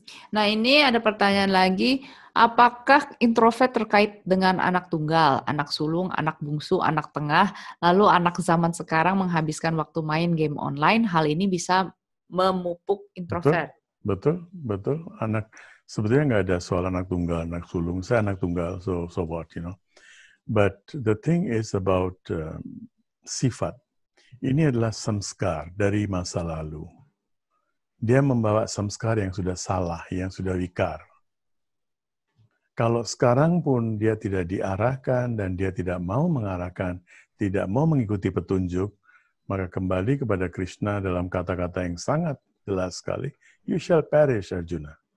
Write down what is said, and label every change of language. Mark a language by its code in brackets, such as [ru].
[id] Nah ini ada pertanyaan lagi, apakah introvert terkait dengan anak tunggal, anak sulung, anak bungsu, anak tengah, lalu anak zaman sekarang menghabiskan waktu main game online, hal ini bisa memupuk introvert? Betul. Sebetulnya nggak ada soal anak tunggal, anak sulung. Saya anak tunggal, [en] so what, you know. But the thing is about sifat. [id] Ini adalah samskar dari masa lalu. Dia membawa samskar yang sudah salah, yang sudah wikar. Kalau sekarang pun dia tidak diarahkan dan dia tidak mau mengarahkan, tidak mau mengikuti petunjuk, maka kembali kepada Krishna dalam kata-kata yang sangat jelas sekali, [en] you shall perish, [id] Arjuna.